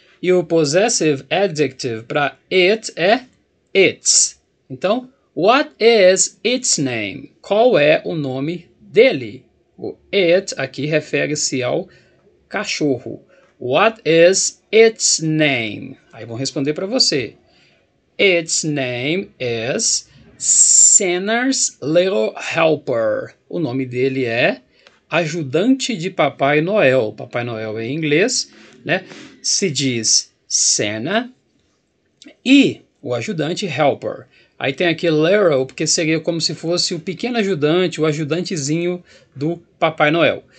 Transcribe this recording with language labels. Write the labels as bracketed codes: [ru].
[pt] E o possessive adjective para it é its. Então, [en] what is its name? [pt] Qual é o nome dele? O it aqui refere-se ao cachorro. [en] What is its name? [pt] Aí vão responder para você. [en] Its name is Santa's Little Helper. [pt] O nome dele é Ajudante de Papai Noel. Papai Noel em inglês, né? Se diz Santa e o ajudante helper. Aí tem aqui little, porque seria como se fosse o pequeno ajudante, o ajudantezinho do Papai Noel.